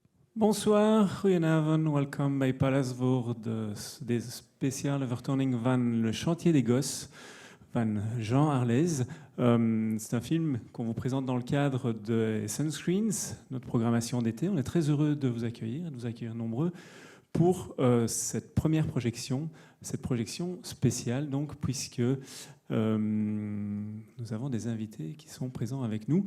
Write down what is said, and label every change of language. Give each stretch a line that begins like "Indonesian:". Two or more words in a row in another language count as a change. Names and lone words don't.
French: Bonsoir,
Dutch: goedenavond, welkom bij Palace voor deze speciale vertoning van Le Chantier des Gosses van Jean Arlez.
French: C'est un film qu'on vous présente dans le cadre de Sunscreens, notre programmation d'été. On est très heureux de vous accueillir nombreux pour cette première projection, cette projection spéciale, donc, puisque nous avons des invités qui sont présents avec nous.